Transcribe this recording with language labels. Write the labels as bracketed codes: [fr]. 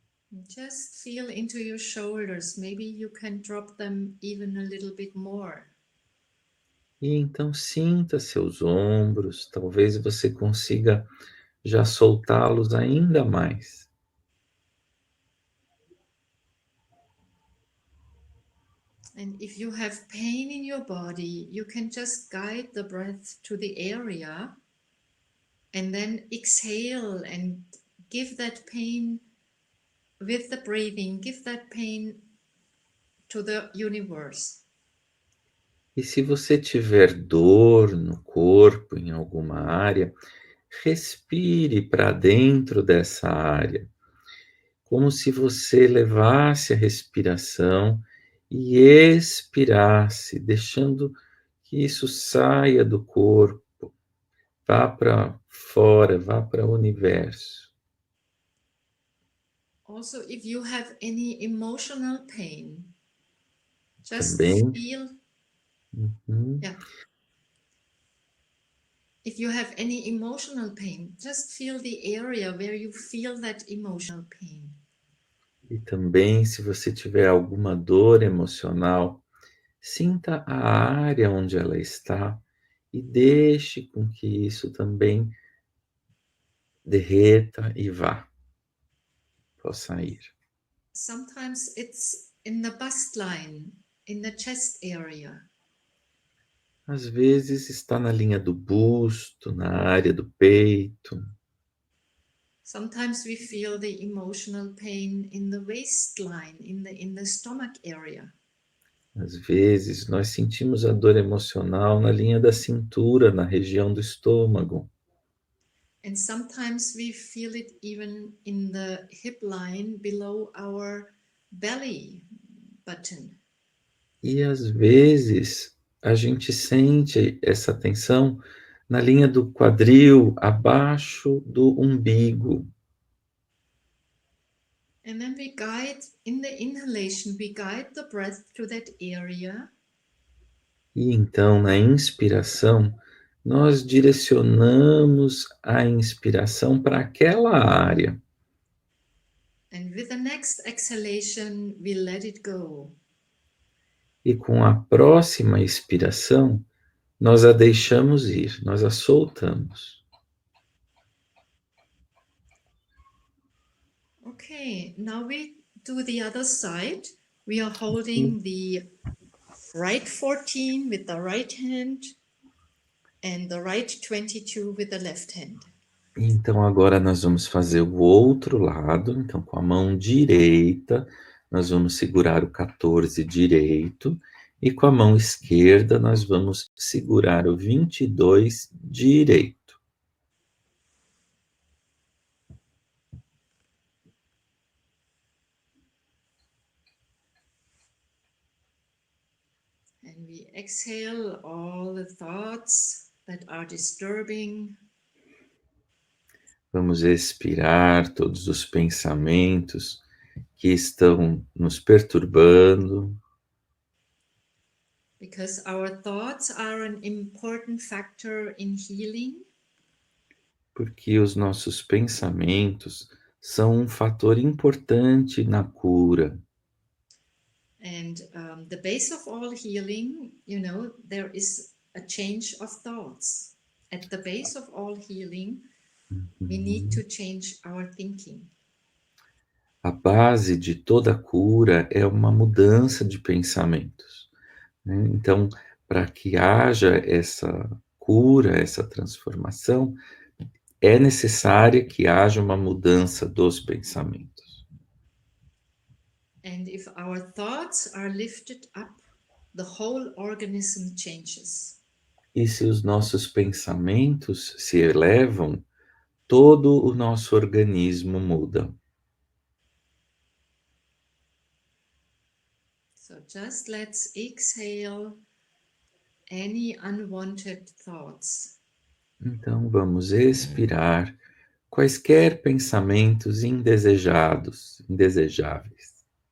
[en] Just feel into your shoulders. Maybe you can drop them even a little bit more. [pt] E então sinta seus ombros, talvez você consiga já soltá-los ainda mais. [en] And if you have pain in your body, you can just guide the breath to the area and then exhale and give that pain with the breathing, give that pain to the universe. [pt] E se você tiver dor no corpo, em alguma área, respire para dentro dessa área, como se você levasse a respiração e expirasse, deixando que isso saia do corpo, vá para fora, vá para o universo. [en] Also, if you have any emotional pain, just [pt] Também. [en] feel. Uhum. Yeah. If you have any emotional pain, just feel the area where you feel that emotional pain. [pt] E também, se você tiver alguma dor emocional, sinta a área onde ela está e deixe com que isso também derreta e vá, possa ir. [en] Sometimes it's in the bust line, in the chest area. [pt] Às vezes está na linha do busto, na área do peito. [en] Sometimes we feel the emotional pain in the waistline, in the stomach area. [pt] Às vezes nós sentimos a dor emocional na linha da cintura, na região do estômago. [en] And sometimes we feel it even in the hip line below our belly button. [pt] E às vezes a gente sente essa tensão na linha do quadril, abaixo do umbigo. [en] And then we guide, in the inhalation, we guide the breath to that area. [pt] E então, na inspiração, nós direcionamos a inspiração para aquela área. [en] And with the next exhalation, we let it go. [pt] E com a próxima expiração, nós a deixamos ir, nós a soltamos. [en] Okay, now we do the other side. We are holding the right 14 with the right hand and the right 22 with the left hand. [pt] Então agora nós vamos fazer o outro lado. Então com a mão direita, nós vamos segurar o 14 direito. E com a mão esquerda, nós vamos segurar o 22 direito. [en] And we exhale all the thoughts that are disturbing. [pt] Vamos expirar todos os pensamentos que estão nos perturbando. [en] Because our thoughts are an important factor in healing. [pt] Porque os nossos pensamentos são um fator importante na cura. [en] And the base of all healing, you know, there is a change of thoughts. At the base of all healing, we need to change our thinking. [pt] A base de toda cura é uma mudança de pensamentos, né? Então, para que haja essa cura, essa transformação, é necessária que haja uma mudança dos pensamentos. [en] And if our thoughts are lifted up, the whole organism changes. [pt] E se os nossos pensamentos se elevam, todo o nosso organismo muda. [en] So just let's exhale any unwanted thoughts. [pt] Então vamos expirar quaisquer pensamentos indesejados, indesejáveis.